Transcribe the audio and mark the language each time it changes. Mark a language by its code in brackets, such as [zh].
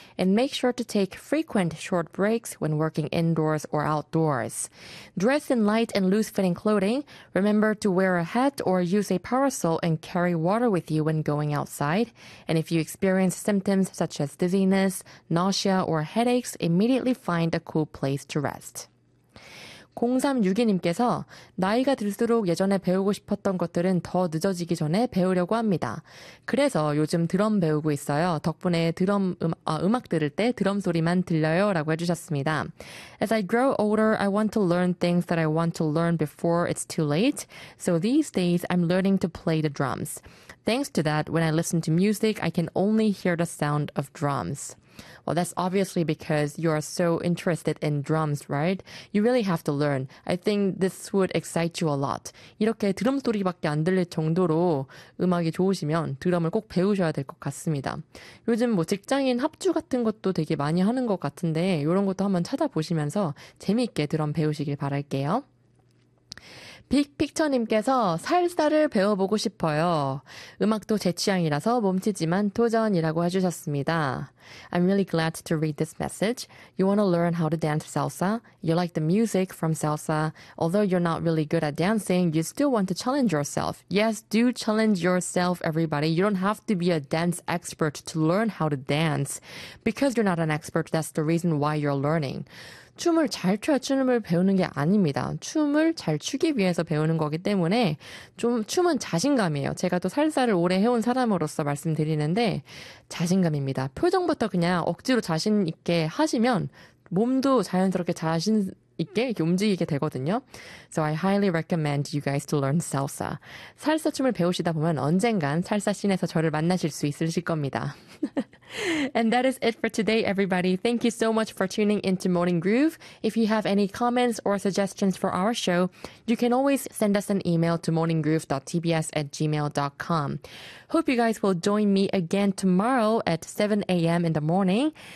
[en] And make sure to take frequent short breaks when working indoors or outdoors. Dress in light and loose-fitting clothing. Remember to wear a hat or use a parasol and carry water with you when going outside. And if you experience symptoms such as dizziness, nausea, or headaches, immediately find a cool place to rest. [ko] 0362님께서 나이가 들수록 예전에 배우고 싶었던 것들은 더 늦어지기 전에 배우려고 합니다. 그래서 요즘 드럼 배우고 있어요. 덕분에 드럼 음악 들을 때 드럼 소리만 들려요 라고 해주셨습니다. [en] As I grow older, I want to learn things that I want to learn before it's too late. So these days, I'm learning to play the drums. Thanks to that, when I listen to music, I can only hear the sound of drums. Well, that's obviously because you are so interested in drums, right? You really have to learn. I think this would excite you a lot. [ko] 이렇게 드럼 소리밖에 안 들릴 정도로 음악이 좋으시면 드럼을 꼭 배우셔야 될 것 같습니다. 요즘 뭐 직장인 합주 같은 것도 되게 많이 하는 것 같은데 이런 것도 한번 찾아보시면서 재미있게 드럼 배우시길 바랄게요. 빅픽처님께서 살사를 배워보고 싶어요. 음악도 제 취향이라서 몸치지만 도전이라고 해주셨습니다. [en] I'm really glad to read this message. You want to learn how to dance salsa? You like the music from salsa. Although you're not really good at dancing, you still want to challenge yourself. Yes, do challenge yourself, everybody. You don't have to be a dance expert to learn how to dance. Because you're not an expert, that's the reason why you're learning. [ko] 춤을 잘 춰야 춤을 배우는 게 아닙니다. 춤을 잘 추기 위해서 배우는 거기 때문에 좀 춤은 자신감이에요. 제가 또 살사를 오래 해온 사람으로서 말씀드리는데 자신감입니다. 표정부터 그냥 억지로 자신 있게 하시면 몸도 자연스럽게 자신 있게 움직이게 되거든요. [en] So I highly recommend you guys to learn salsa. [ko] 살사 춤을 배우시다 보면 언젠간 살사 씬에서 저를 만나실 수 있으실 겁니다. [en] And that is it for today, everybody. Thank you so much for tuning into Morning Groove. If you have any comments or suggestions for our show, you can always send us an email to morninggroove.tbs@gmail.com. Hope you guys will join me again tomorrow at 7 a.m. in the morning.